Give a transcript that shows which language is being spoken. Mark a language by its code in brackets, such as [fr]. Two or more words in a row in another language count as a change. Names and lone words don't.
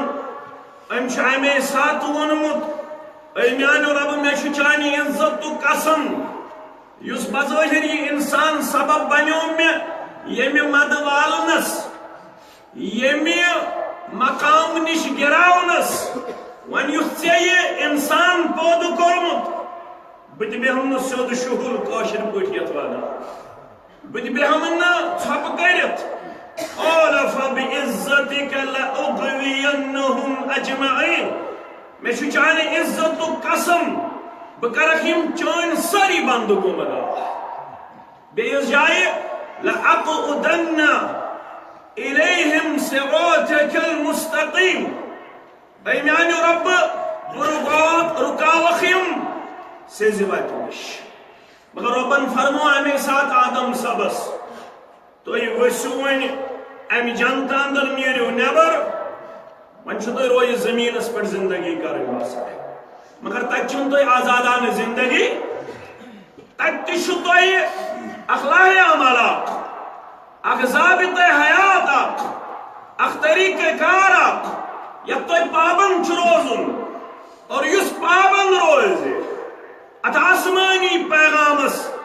[ks] أمۍ چھُ اَمے ساتہٕ ووٚنمُت اے میانیو رۄبہٕ مےٚ چھُ چانہِ عزتُک قسم یُس بظٲہِر یہِ انسان سبب بنیو مےٚ ییٚمہِ مدٕ والنس ییٚمہِ مقام نِش گِراونس وۄنۍ یُتھ ژےٚ یہِ انسان پٲدٕ کوٚرمُت بہٕ تہِ بیٚہمہٕ نہٕ سیوٚد شُہُل کٲشِر پٲٹھۍ یتھ ونان بہٕ تہِ بیٚہمہٕ نہٕ ژھۄپہٕ کٔرِتھ [ar] قال فبعزتك لأغوينهم أجمعين [ks] مےٚ چھُ چانہِ عزتُک قسم بہٕ کرکھ یِم چٲنۍ سٲری بنٛدٕ گُمراہ بیٚیِس جایہِ [ar] لأقعدن إليهم صراطك المستقيم [ks] اے میانہِ رۄبہٕ بہٕ رُکاوکھ یِم سیٚزِ وتہِ نِش مگر رۄبن فرمو اَمے ساتہٕ آدم صبس تُہۍ ؤسِو وۄنۍ امہِ جنتہٕ اندر نیٖرِو نٮ۪بر وۄنۍ چھُو تۄہہِ روزِ زٔمیٖنس پٮ۪ٹھ زندگی کرٕنۍ آسان مگر تتہِ چھُنہٕ تۄہہِ آزادانہٕ زندگی تتہِ تہِ چھُ تۄہہِ اکھ لاہہِ عمل اکھ ضابطہ حیات اکھ طریقہ کار اکھ یتھ تۄہہِ پابند چھُ روزُن اور یُس پابند روزِ اتھ آسمانی پیغامس